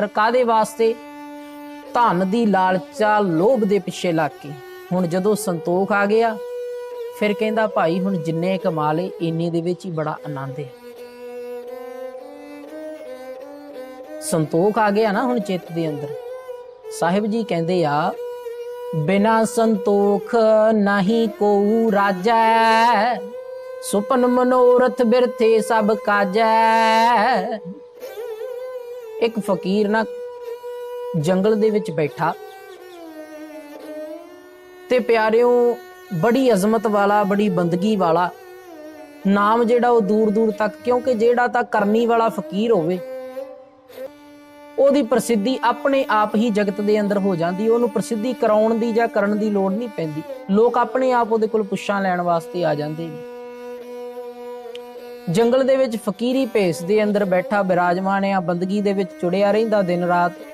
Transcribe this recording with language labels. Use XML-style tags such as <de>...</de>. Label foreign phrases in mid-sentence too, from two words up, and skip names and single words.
<pa>ਕਾਦੇ ਵਾਸਤੇ? ਧਨ ਦੀ ਲਾਲਚਾ, ਲੋਭ ਦੇ ਪਿੱਛੇ ਲੱਗ ਕੇ। ਹੁਣ ਜਦੋਂ ਸੰਤੋਖ ਆ ਗਿਆ, ਫਿਰ ਕਹਿੰਦਾ ਭਾਈ ਹੁਣ ਜਿੰਨੇ ਕਮਾ ਲਏ ਇੰਨੇ ਦੇ ਵਿੱਚ ਹੀ ਬੜਾ ਆਨੰਦ ਹੈ। ਸੰਤੋਖ ਆ ਗਿਆ ਨਾ ਹੁਣ ਚਿੱਤ ਦੇ ਅੰਦਰ। ਸਾਹਿਬ ਜੀ ਕਹਿੰਦੇ ਆ ਬਿਨਾ ਸੰਤੋਖ ਨਹੀਂ ਕੋ ਰਾਜੈ, ਸੁਪਨ ਮਨੋਰਥ ਬਿਰਥੇ ਸਭ ਕਾਜੈ। ਇਕ ਫਕੀਰ ਨਾ ਜੰਗਲ ਦੇ ਵਿਚ ਬੈਠਾ ਤੇ ਪਿਆਰਿਓ ਬੜੀ ਅਜਮਤ ਵਾਲਾ, ਬੜੀ ਬੰਦਗੀ ਵਾਲਾ ਨਾਮ ਜਿਹੜਾ ਵੋ ਦੂਰ ਦੂਰ ਤਕ, ਕਿਉਂਕਿ ਜਿਹੜਾ ਤਾਂ ਕਰਨੀ ਵਾਲਾ ਫਕੀਰ ਹੋਵੇ ਉਹਦੀ ਪ੍ਰਸਿੱਧੀ ਆਪਣੇ ਆਪ ਹੀ ਜਗਤ ਦੇ ਅੰਦਰ ਹੋ ਜਾਂਦੀ। ਉਹਨੂੰ ਪ੍ਰਸਿੱਧੀ ਕਰਾਉਣ ਦੀ ਜਾਂ ਕਰਨ ਦੀ ਲੋੜ ਨਹੀਂ ਪੈਂਦੀ। ਲੋਕ ਆਪਣੇ ਆਪ ਉਹਦੇ ਕੋਲ ਪੁੱਛਾਂ ਲੈਣ ਵਾਸਤੇ ਆ ਜਾਂਦੇ ਨੇ। ਜੰਗਲ ਦੇ ਵਿੱਚ ਫਕੀਰੀ ਭੇਸ ਦੇ ਅੰਦਰ ਬੈਠਾ ਬਿਰਾਜਮਾਨ ਆ, ਬੰਦਗੀ ਦੇ ਵਿੱਚ ਚੁੜਿਆ ਰਹਿੰਦਾ ਦਿਨ ਰਾਤ।</pa>